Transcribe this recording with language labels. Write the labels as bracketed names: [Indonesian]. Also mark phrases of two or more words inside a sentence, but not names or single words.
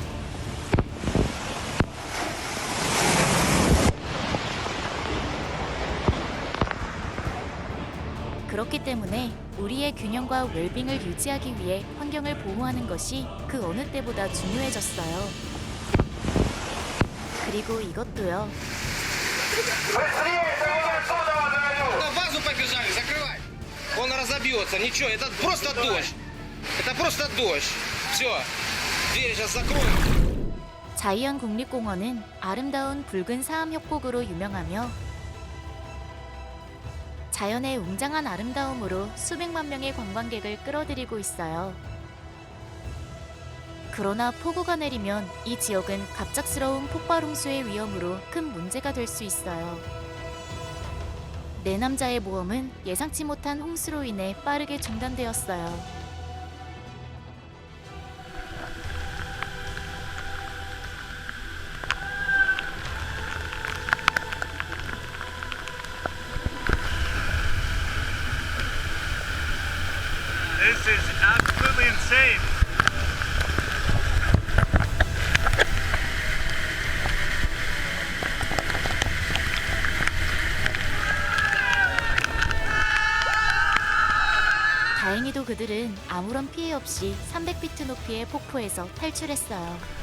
[Korean] 그렇기 때문에 우리의 균형과 웰빙을 유지하기 위해 환경을 보호하는 것이 그 어느 때보다 중요해졌어요. 그리고 이것도요. [Russian] На базу побежали! разобьется, ничего, это просто дождь. Это просто дождь. Все, дверь сейчас закроем. [Korean] 자이언 국립공원은 아름다운 붉은 사암 협곡으로 유명하며 자연의 웅장한 아름다움으로 수백만 명의 관광객을 끌어들이고 있어요. 그러나 폭우가 내리면 이 지역은 갑작스러운 폭발 홍수의 위험으로 큰 문제가 될 수 있어요. 네 남자의 모험은 예상치 못한 홍수로 인해 빠르게 중단되었어요. [English] This is absolutely insane. [Korean] 다행히도 그들은 아무런 피해 없이 300피트 높이의 폭포에서 탈출했어요.